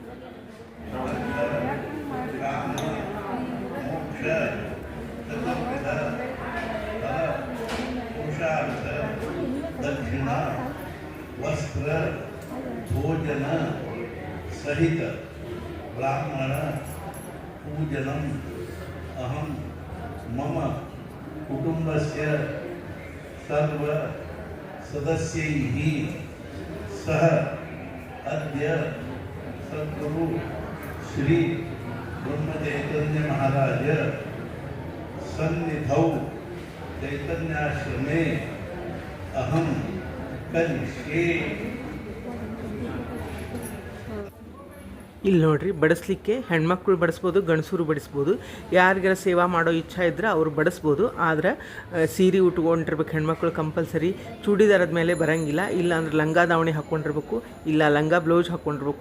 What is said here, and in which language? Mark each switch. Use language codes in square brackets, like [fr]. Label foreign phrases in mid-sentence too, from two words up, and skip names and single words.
[sa] ವಸ್ತ್ರ ಭೋಜನ ಸಹಿತ ಬ್ರಾಹ್ಮಣ पूजनम् अहं मम कुटुम्बस्य सर्व सदस्यैः सह अद्य सद्गुरु श्री ब्रह्मचैतन्य महाराज सन्निधौ चैतन्याश्रमे अहं करिष्ये। [kn] ಇಲ್ಲಿ ನೋಡ್ರಿ ಬಡಿಸ್ಲಿಕ್ಕೆ ಹೆಣ್ಮಕ್ಳು ಬಡಿಸ್ಬೋದು, ಗಂಡಸರು ಬಡಿಸ್ಬೋದು. ಯಾರಿಗಾರ ಸೇವಾ ಮಾಡೋ ಇಚ್ಛೆ ಇದ್ದರೆ ಅವ್ರು ಬಡಿಸ್ಬೋದು. ಆದರೆ ಸೀರೆ ಉಟ್ಕೊಂಡಿರ್ಬೇಕು ಹೆಣ್ಮಕ್ಳು ಕಂಪಲ್ಸರಿ. ಚೂಡಿದಾರದ ಮೇಲೆ ಬರೋಂಗಿಲ್ಲ. ಇಲ್ಲ ಅಂದ್ರೆ ಲಂಗ ದಾವಣಿ ಹಾಕ್ಕೊಂಡಿರ್ಬೇಕು, ಇಲ್ಲ ಲಂಗ ಬ್ಲೌಸ್ ಹಾಕ್ಕೊಂಡಿರ್ಬೇಕು.